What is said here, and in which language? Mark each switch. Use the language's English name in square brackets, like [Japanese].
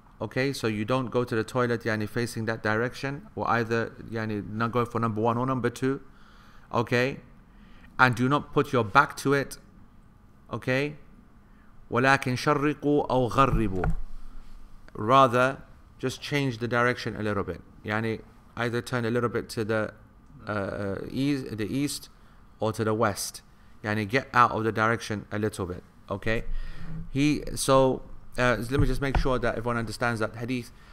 [English] Okay, so you don't go to the toilet facing that direction, or either not go for number 1 or number 2. Okay, and do not put your back to it. [Arabic] Okay, ولكن شرقوا أو غربوا. [English] Rather, just change the direction a little bit. Either turn a little bit to the east or to the west. Get out of the direction a little bit. Okay, let me just make sure that everyone understands that hadith.